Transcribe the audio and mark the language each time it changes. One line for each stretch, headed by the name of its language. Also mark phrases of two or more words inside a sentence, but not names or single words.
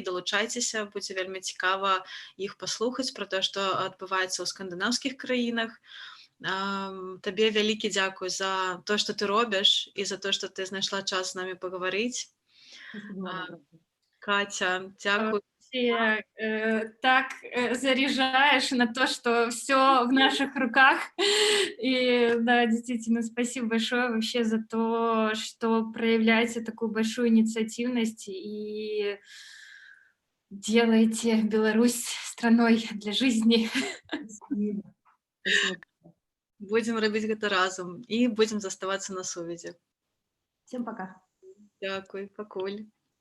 Belarusian: Далучайцеся, будзе вельмі цікава іх паслухаць пра тое, што адбываецца ў скандынаўскіх краінах. Табе вялікі дзякуй за то, што ты робіш, і за то, што ты знайшла час з намі пагаварыць. Катя, дзякуй.
Russian: Ты так заряжаешь на то, что все в наших руках. И да, действительно, спасибо большое вообще за то, что проявляете такую большую инициативность и делаете Беларусь страной для жизни. Спасибо. Спасибо.
Belarusian: Будзем рабіць гэта разам і будзем заставацца на сувязі.
Russian: Всем пока.
Belarusian: Дзякуй, пакуль.